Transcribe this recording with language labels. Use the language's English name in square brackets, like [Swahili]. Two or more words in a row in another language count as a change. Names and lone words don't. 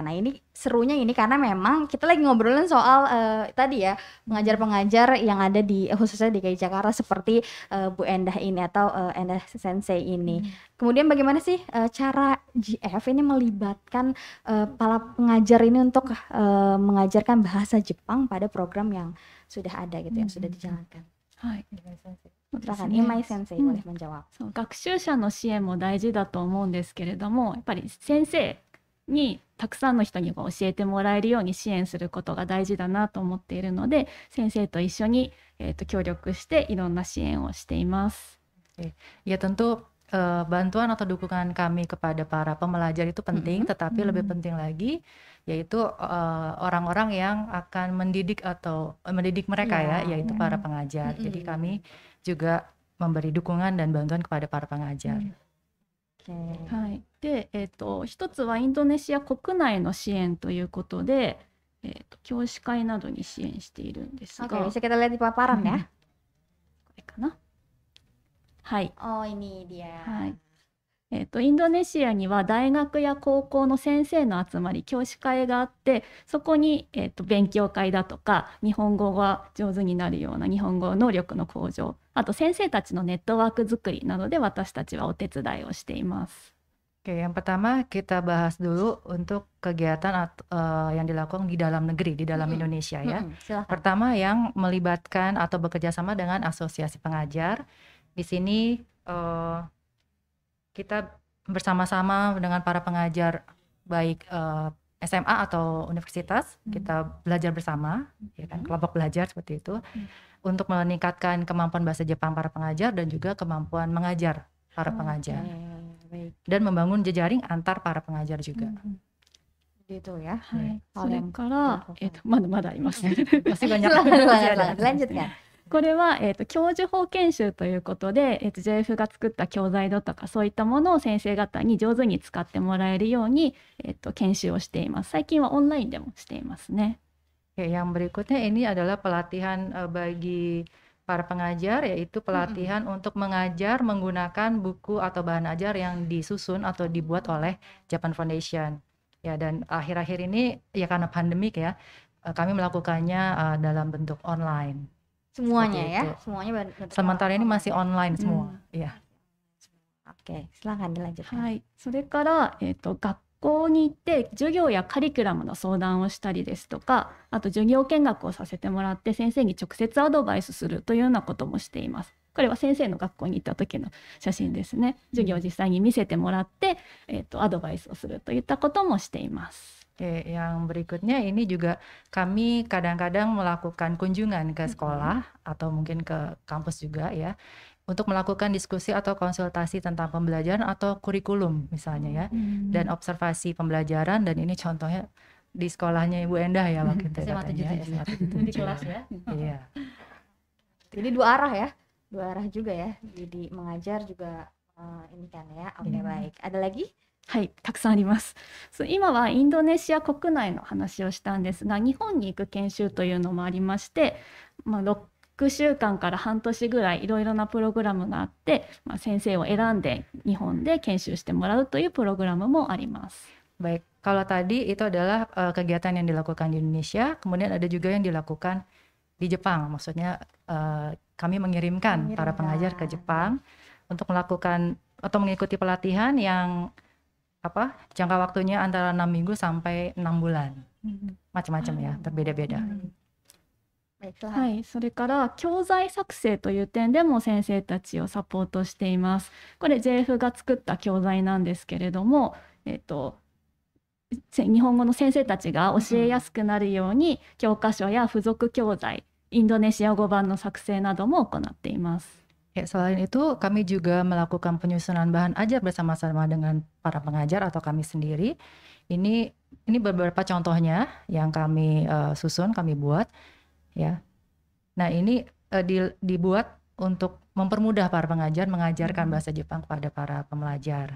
[Indonesian] Nah, ini serunya ini karena memang kita lagi ngobrolin soal tadi ya, pengajar-pengajar yang ada di khususnya di DKI Jakarta seperti Bu Endah ini atau Endah Sensei ini. Kemudian bagaimana sih cara GF ini melibatkan para pengajar ini untuk mengajarkan bahasa Jepang pada program yang sudah ada gitu, yang sudah dijalankan. [Japanese] はい。 [Indonesian] Silakan, Imai Sensei boleh menjawab. [Japanese] そう、学習者の支援も大事だと思うんですけれども、やっぱり先生にたくさんの人に教えてもらえるように支援することが大事だなと思っているので、先生と一緒に、協力していろんな支援をしています。 [Indonesian] Ya tentu bantuan atau dukungan kami kepada para pembelajar itu penting, tetapi lebih penting lagi yaitu orang-orang yang akan mendidik atau mendidik mereka ya, yaitu para pengajar. Jadi kami juga memberi dukungan dan bantuan kepada para pengajar. [Japanese] はい。で、一つはインドネシア国内の支援ということで、教師会などに支援しているんですが、 [Indonesian] Oke, bisa kita lihat di paparan ya. [Japanese] これかな。はい。 [Indonesian] Oh, ini dia. [Japanese] はい。インドネシアには大学や高校の先生の集まり、教師会があって、そこに、勉強会だとか日本語が上手になるような日本語能力の向上、あと先生たちのネットワーク作りなどで私たちはお手伝いをしています。 [Indonesian] Oke, yang pertama kita bahas dulu untuk kegiatan yang dilakukan di dalam negeri, di dalam Indonesia ya. Silakan. Pertama yang melibatkan atau bekerja sama dengan asosiasi pengajar. Di sini kita bersama-sama dengan para pengajar baik SMA atau universitas, kita belajar bersama, ya kan, kelompok belajar seperti itu, untuk meningkatkan kemampuan bahasa Jepang para pengajar dan juga kemampuan mengajar para pengajar, Baik, dan membangun jejaring antar para pengajar juga. gitu ya. [Japanese] はい。 [Indonesian] Hal [Japanese] それ [Indonesian] yang [Japanese] から、 [Indonesian] dilakukan. [Japanese] まだまだあります。 [Indonesian] Masih banyak. Silakan, lanjutkan. [Japanese] これは、教授法研修ということで、JF が作った教材だとかそういったものを先生方に上手に使ってもらえるように、研修をしています。最近はオンラインでもしていますね。 [Indonesian] Oke, yang berikutnya ini adalah pelatihan bagi para pengajar, yaitu pelatihan untuk mengajar menggunakan buku atau bahan ajar yang disusun atau dibuat oleh Japan Foundation. Ya, dan akhir-akhir ini ya karena pandemik ya, kami melakukannya dalam bentuk online. Semuanya Seperti ya, itu. semuanya bentuk Sementara ini masih online semua. Iya. Oke, silakan dilanjutkan. [Japanese] はい。それから、学校に行って授業やカリキュラムの相談をしたりですとか、あと授業見学をさせてもらって先生に直接アドバイスするというようなこともしています。これは先生の学校に行った時の写真ですね。授業を実際に見せてもらって、アドバイスをするといったこともしています。 [Indonesian] Oke, yang berikutnya ini juga kami kadang-kadang melakukan kunjungan ke sekolah atau mungkin ke kampus juga ya, untuk melakukan diskusi atau konsultasi tentang pembelajaran atau kurikulum misalnya ya, dan observasi pembelajaran, dan ini contohnya di sekolahnya Ibu Endah ya waktu itu SMA katanya, 77. SMA Di kelas ya. Iya. Jadi dua arah ya, dua arah juga ya. Jadi mengajar juga ini kan ya. Oke, baik. Ada lagi? [Japanese] はい、たくさんあります。そう、今はインドネシア国内の話をしたんですが、日本に行く研修というのもありまして、6週間から半年ぐらいいろいろなプログラムがあって、先生を選んで日本で研修してもらうというプログラムもあります。 [Indonesian] Baik, kalau tadi itu adalah kegiatan yang dilakukan di Indonesia, kemudian ada juga yang dilakukan di Jepang. Maksudnya kami mengirimkan para pengajar ke Jepang untuk melakukan atau mengikuti pelatihan yang jangka waktunya antara 6 minggu sampai 6 bulan. Macam-macam ya, berbeda-beda. Baiklah. [Japanese] はい、それから教材作成という点でも先生たちをサポートしています。これ JF が作った教材なんですけれども、日本語の先生たちが教えやすくなるように教科書や付属教材、インドネシア語版の作成なども行っています。 [Indonesian] Ya, selain itu kami juga melakukan penyusunan bahan ajar bersama-sama dengan para pengajar atau kami sendiri. Ini beberapa contohnya yang kami susun, kami buat, ya. Nah, ini dibuat untuk mempermudah para pengajar mengajarkan bahasa Jepang kepada para pembelajar.